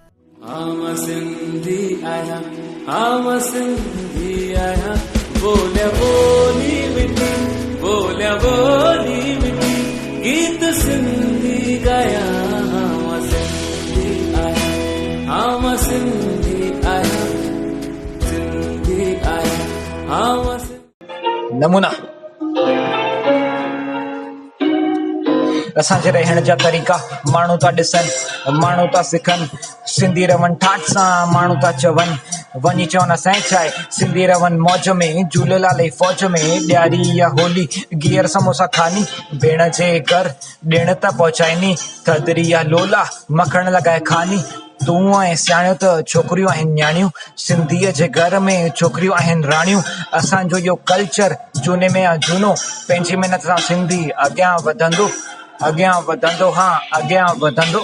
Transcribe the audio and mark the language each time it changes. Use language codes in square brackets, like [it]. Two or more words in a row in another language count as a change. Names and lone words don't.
[en] I'm a Sindhi, I'm a Sindhi, [sd] बोले बोली मिठी, गीत सिंधी गाया. [en] I'm a Sindhi, I'm a Sindhi, Sindhi, I'm a Sindhi. [sd] नमूना असांजे रहण जा तरीक़ा माण्हू था ॾिसनि, माण्हू था सिखनि, सिंधी रहनि ठाठ सां माण्हू था चवनि, वञी चवनि असांजे छा आहे, सिंधी रहनि मौज में, झूलेलाल जी फौज में, ॾियारी या होली गिहर समोसा खानी, भेण जे घर ॾिण त पहुचाइनी, थधिड़ी या लोला मखण लॻाए खानी, तूं ऐं सियाणियूं त छोकिरियूं आहिनि न्याणियूं, सिंधीअ जे घर में छोकिरियूं आहिनि राणियूं, असांजो इहो कल्चर झूने में आहे झूनो, पंहिंजी महिनत सां सिंधी अॻियां वधंदो, अॻियां वधंदो, हाँ अॻियां वधंदो।